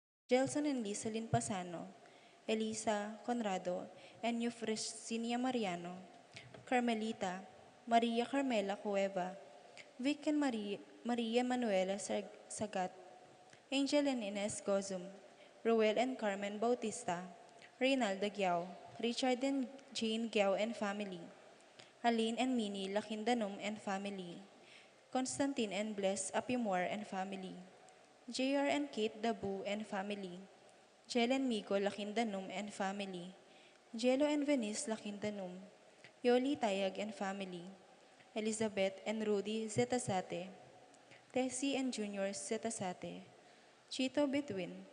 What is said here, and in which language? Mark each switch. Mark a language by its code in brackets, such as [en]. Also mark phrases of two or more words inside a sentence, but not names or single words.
[en] Gelson and Lizelyn Pasano, Elisa Conrado, and Eufrosinia Mariano, Carmelita, Maria Carmela Cueva, Vic and Maria Manuela Sagat, Angel and Ines Gozum, Ruel and Carmen Bautista, Reynaldo Giao, Richard and Jane Giao and family, Aline and Minnie Lakindanum and family, Constantine and Bless Apimor and family, JR and Kate Dabu and family, Jel and Migo Lakindanum and family, Jello and Venice Lakindanum, Yoli Tayag and family, Elizabeth and Rudy Zetasate, Tessie and Junior Zetasate, Chito Betwin,